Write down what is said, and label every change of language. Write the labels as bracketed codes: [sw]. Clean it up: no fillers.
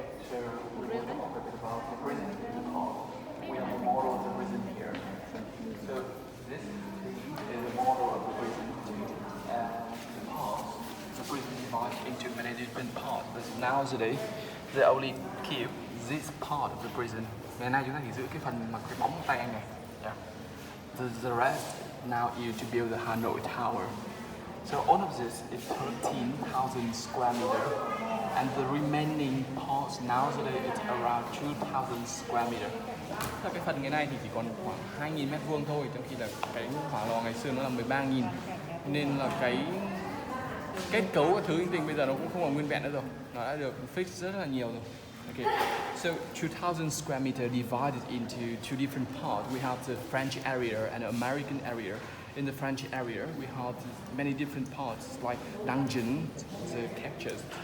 [en] So we will talk a bit about the prison in the park. We have a model of the prison here. So this is a model of the prison. And in the past, the prison divided into many different parts. But nowadays, they only keep this part of the prison. [vi] Ngày nay chúng ta chỉ giữ cái phần mà cái bóng tay anh này. [en] Yeah. The rest now is to build the Hanoi Tower. So all of this is 13,000 square meter, and the remaining parts nowadays it's around 2,000 square meter. [vi] Cái phần ngày nay thì chỉ còn khoảng 2.000 mét vuông thôi, trong khi là cái hỏa lò ngày xưa nó là 13.000, nên là cái kết cấu các thứ linh tinh bây giờ nó cũng không còn nguyên vẹn nữa rồi, nó đã được fix rất là nhiều rồi. [en] Okay, so 2,000 square meter divided into two different parts. We have the French area and American area. In the French area, we have many different parts like dungeon, the captures.